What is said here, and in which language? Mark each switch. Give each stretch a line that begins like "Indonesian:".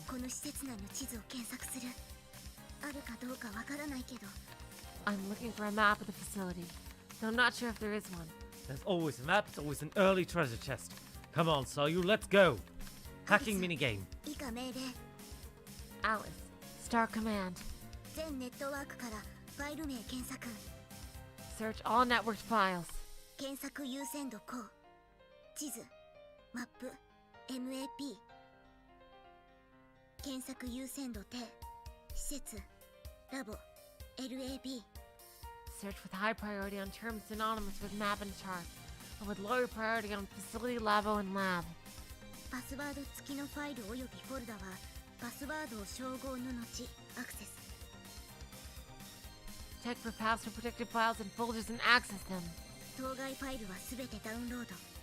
Japanese: この施設内の地図を検索する。あるかどうかわからないけど。
English: I'm looking for a map of the facility, though I'm not sure if there is one. There's always a map, it's always an early treasure chest. Come on, Solyu, let's go. Hacking minigame.
Japanese: 以下命令。
English: Alice, start command.
Japanese: 全ネットワークからファイル名検索。
English: Search all networked files.
Japanese: 検索優先度項。地図、マップ、MAP。検索優先度低。施設、ラボ、LAB。
English: Search with high priority on terms synonymous with map and chart, and with lower priority on facility, labo, and lab.
Japanese: パスワード付きのファイルおよびフォルダはパスワードを照合の後アクセス。
English: Check for password protected files and folders and access them.
Japanese: 当該ファイルはすべてダウンロード。